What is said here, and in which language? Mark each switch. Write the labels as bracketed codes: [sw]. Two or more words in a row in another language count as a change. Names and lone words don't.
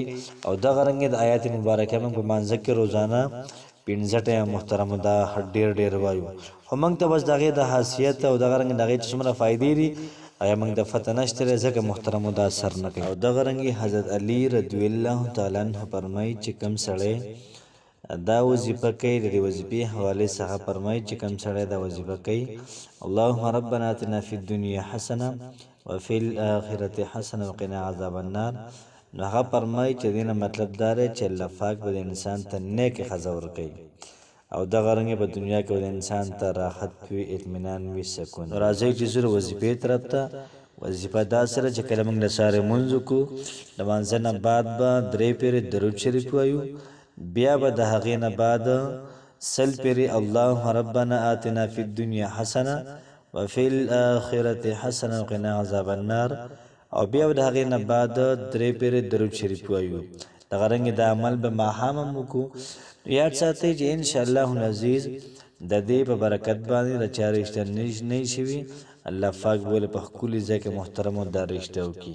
[ps] او دغه رنګې د آیات مبارکه موږ په مانځه کې روزانه 15 ټیمه محترمو دا ډیر وایو، خو موږ ته بس د هغې د حیثیت او دغه رنګې د هغې چې څومره فایدې دي آیا موږ د فتح نشته دی، ځکه محترمو دا اثر نه کوي. او دغه رنګې حضرت علي [ar] رضی الله تعالی عنه [ps] فرمایي چې کوم سړی دا وظیفه کوي، د دې وظیفې حوالې څخه فرمایي چې کوم سړی دا وظیفه کوي، [ar] اللهم ربنا آتنا فی الدنیا حسنه وفي الآخرة حسنه وقنا عذاب النار. [ps] نو هغه فرمایي چې دینه مطلب دا دی چې الله پاک به انسان ته نیک ښځه ورکوي، او دغه رنګ په دنیا کې د انسان ته راحت وي، اطمینان وي، سکون. راځي چې زر وظیفې طرف ته. وظیفه دا سره چې کله موږ د سارې مونځ وکړو، د مانځه نه بعد به 3 پیرې درود شریف وایو، بیا به د هغې نه بعد 100 پیرې [ar] اللهم ربنا آتنا فی الدنیا حسنه وفي الآخرة حسنه وقنا عذاب النار، [ps] او بیا به د هغې نه بعد 3 پیرې درود شریف وایو. دغه رنګ د عمل به ماښام هم وکړو. یاد ساتئ چې [ar] انشاءالله العزیز [ps] د دې په برکت باندې د چا رشته نه شوي، الله پاک بوله په ښکلي ځای کې محترمو دا رشته وکړي.